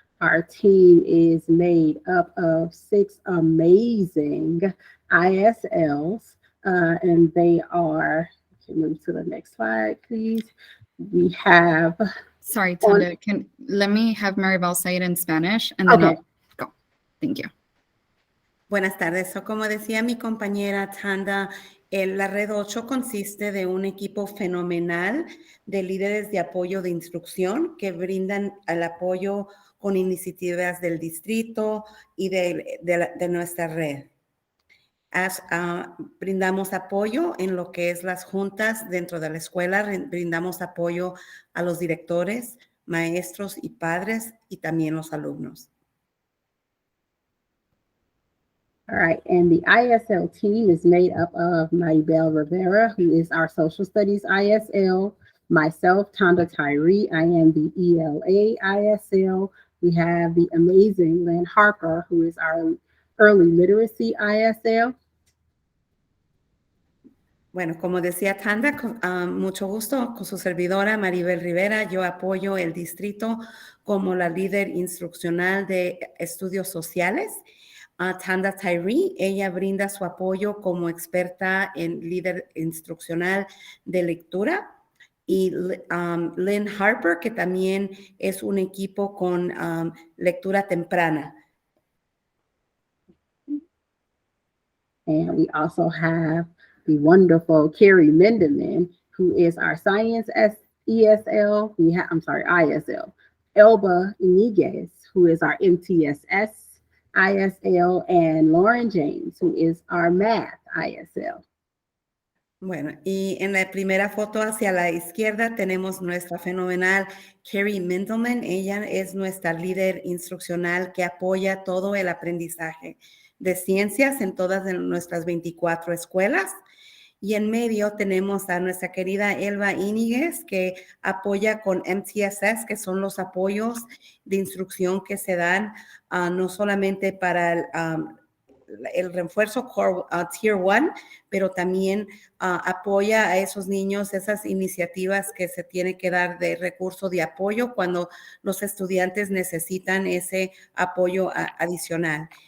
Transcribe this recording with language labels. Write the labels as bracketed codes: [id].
[en] Our team is made up of 6 amazing ISLs, and they are, can move to the next slide, please. We have, Sorry, Tanda, let me have Maribel say it in Spanish and then Okay. I'll go. Thank you. [es] Buenas tardes. So, como decía mi compañera Tanda, la Red 8 consiste de un equipo fenomenal de líderes de apoyo de instrucción que brindan el apoyo con iniciativas del distrito y de nuestra red. Brindamos apoyo en lo que es las juntas dentro de la escuela, brindamos apoyo a los directores, maestros y padres y también los alumnos. [en] all right, and the ISL team is made up of Maribel Rivera, who is our social studies ISL, myself, Tanda Tyree, I am the ELA ISL. We have the amazing Lynn Harper, who is our early literacy ISL. [es] Bueno, como decía Tanda, mucho gusto con su servidora Maribel Rivera. Yo apoyo el distrito como la líder instruccional de estudios sociales. Tanda Tyree, ella brinda su apoyo como experta en líder instruccional de lectura. Y Lynn Harper, que también es un equipo con lectura temprana. [en] And we also have the wonderful Carrie Lindeman, who is our science ESL. ISL. Elba Iniguez, who is our MTSS ISL, and Lauren James, who is our math ISL. [es] Bueno, y en la primera foto hacia la izquierda tenemos nuestra fenomenal Carrie Mendelman. Ella es nuestra líder instruccional que apoya todo el aprendizaje de ciencias en todas de nuestras 24 escuelas. Y en medio tenemos a nuestra querida Elba Iniguez, que apoya con MTSS, que son los apoyos de instrucción que se dan no solamente para el refuerzo Tier 1, pero también apoya a esos niños, esas iniciativas que se tiene que dar de recurso de apoyo cuando los estudiantes necesitan ese apoyo adicional.